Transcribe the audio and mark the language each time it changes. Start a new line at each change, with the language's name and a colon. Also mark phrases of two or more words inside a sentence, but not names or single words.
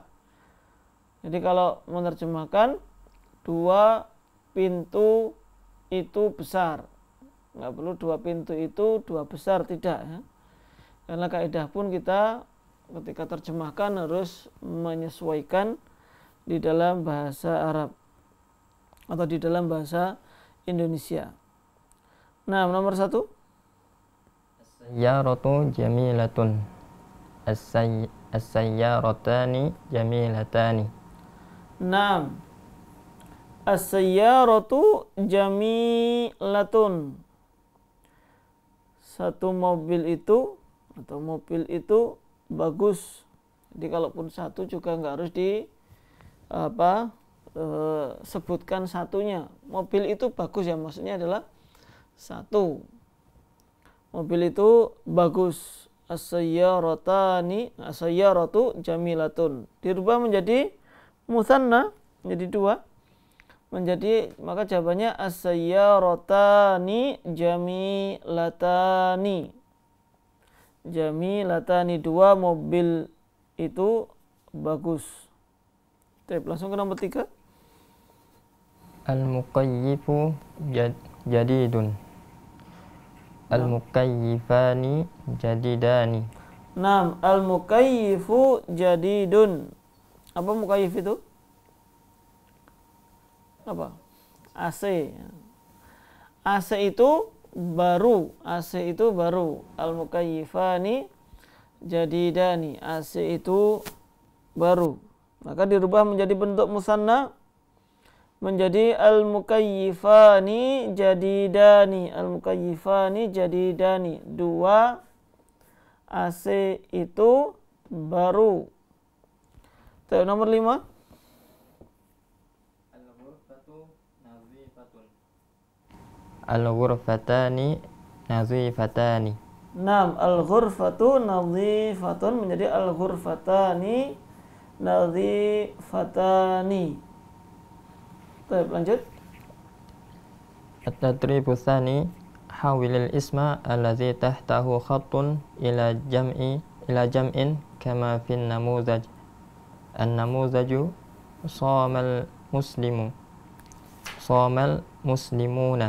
Indonesian: Jadi kalau menerjemahkan 2 pintu itu besar, nggak perlu 2 pintu itu 2 besar, tidak ya. Karena kaidah pun kita ketika terjemahkan harus menyesuaikan di dalam bahasa Arab atau di dalam bahasa Indonesia. Nah, nomor 1,
Arabic: السيارة جميلة. السيارتان جميلتان.
Indonesian: 6.
Arabic: السيارة جميلة.
Indonesian: Satu mobil itu atau mobil itu bagus. Jadi kalaupun satu juga nggak harus sebutkan satunya. Mobil itu bagus ya, maksudnya adalah satu. Mobil itu bagus.
Arabic: السيارتان، السيارة جميلة.
Indonesian: Dirubah menjadi musanna, menjadi 2. Menjadi, maka jawabannya
Arabic: السيارتان جميلتان.
Indonesian: Jamilatani, 2 mobil itu bagus. Langsung ke nomor 3.
Arabic: المكيف جديد. المكيفان جديدان. 6. المكيف جديد.
Indonesian: Apa muqayyif itu? Apa? AC. AC itu baru. AC itu baru.
Arabic: المكيفان جديدان.
Indonesian: AC itu baru. Maka dirubah menjadi bentuk musanna menjadi
Arabic: المكيفان جديدان. المكيفان جديدان.
Indonesian: 2 AC itu baru. Nomor 5.
Arabic: الغرفتان نظيفتان. Naam, الغرفة نظيفة
Indonesian: menjadi
Arabic: الغرفتان نظيفتان.
Indonesian: Baik, lanjut.
Arabic: التدريب الثاني حول الاسم الذي تحته خط إلى جمع كما في النموذج. النموذج شمل المسلمون.